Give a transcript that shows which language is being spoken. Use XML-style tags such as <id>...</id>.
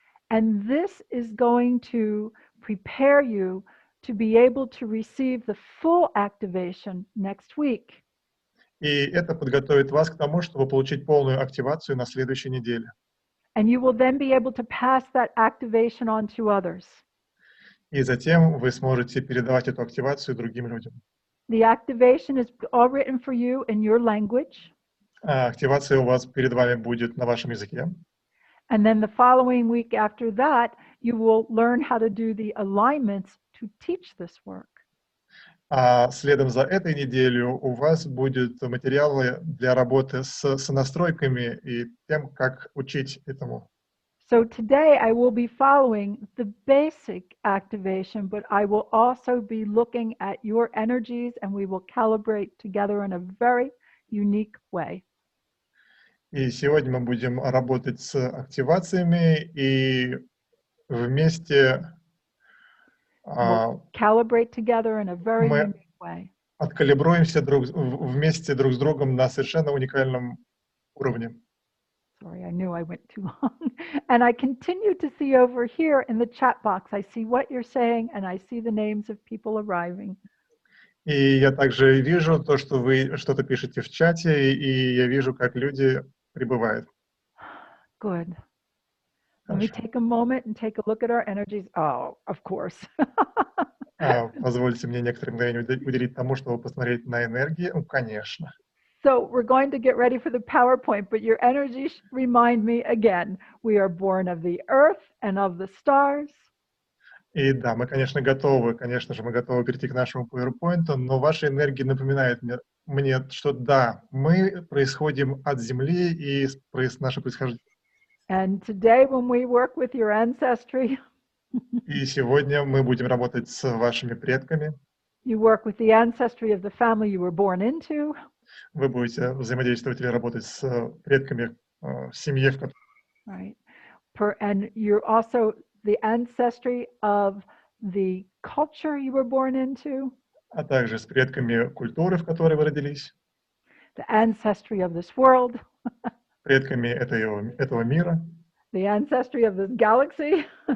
<en>And this is going to prepare you to be able to receive the full activation next week.</en> <ru>И это подготовит вас к тому, чтобы получить полную активацию на следующей неделе.</ru> <en>And you will then be able to pass that activation on to others.</en> <ru>И затем вы сможете передавать эту активацию другим людям.</ru> <en>The activation is all written for you in your language.</en> <ru>Активация у вас перед вами будет на вашем языке.</ru> <en>And then the following week after that, you will learn how to do the alignments to teach this work.</en> <ru>А следом за этой неделей у вас будут материалы для работы с настройками и тем, как учить этому.</ru> <en>So today I will be following the basic activation, but I will also be looking at your energies and we will calibrate together in a very unique way.</en> <ru>И сегодня мы будем работать с активациями и вместе</ru> <en>calibrate together in a very unique way.</en> <ru>Откалибруемся вместе друг с другом на совершенно уникальном уровне.</ru> <en>Sorry, I knew I went too long. And I continue to see over here in the chat box, I see what you're saying, and I see the names of people arriving.</en> <ru>И я также вижу то, что вы что-то пишете в чате, и я вижу, как люди прибывают.</ru> <en>Good. Let me</en> <ru>Хорошо.</ru> <en>take a moment and take a look at our energies. Oh, of course.</en> <ru>Позвольте мне некоторое мгновение уделить тому, чтобы посмотреть на энергии. Ну, конечно.</ru> <en>So we're going to get ready for the PowerPoint, but your energies remind me again, we are born of the earth and of the stars.</en> <ru>И да, мы, конечно же, мы готовы перейти к нашему PowerPoint, но ваши энергии напоминают мне, что да, мы происходим от Земли и наше происхождение.</ru> <en>And today when we work with your ancestry,</en> <ru>И сегодня мы будем работать с вашими предками.</ru> <en>you work with the ancestry of the family you were born into.</en> <ru>Вы будете взаимодействовать или работать с предками в семье, в которой...</ru> <en>Right. And you're also the ancestry of the culture you were born into.</en> <ru>А также с предками культуры, в которой вы родились.</ru> <en>The ancestry of this world.</en> <ru>Предками этого мира.</ru> <en>The ancestry of this galaxy.</en>